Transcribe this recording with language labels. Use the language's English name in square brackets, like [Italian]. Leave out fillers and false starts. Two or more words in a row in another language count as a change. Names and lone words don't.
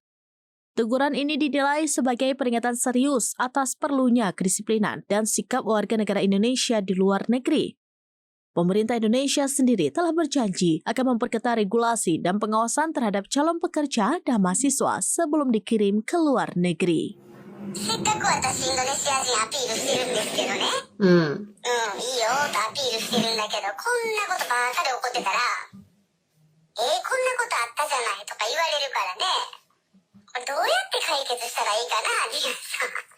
[Indonesian] Teguran ini dinilai sebagai peringatan serius atas perlunya kedisiplinan dan sikap warga negara Indonesia di luar negeri. Pemerintah Indonesia sendiri telah berjanji akan memperketat regulasi dan pengawasan terhadap calon pekerja dan mahasiswa sebelum dikirim ke luar negeri. [Japanese] せっかく私インドネシア人アピールしてるんですけどね。いいよとアピールしてるんだけど、こんなことばっかり起こってたら、こんなことあったじゃないとか言われるからね。これどうやって解決したらいいかな、皆さん。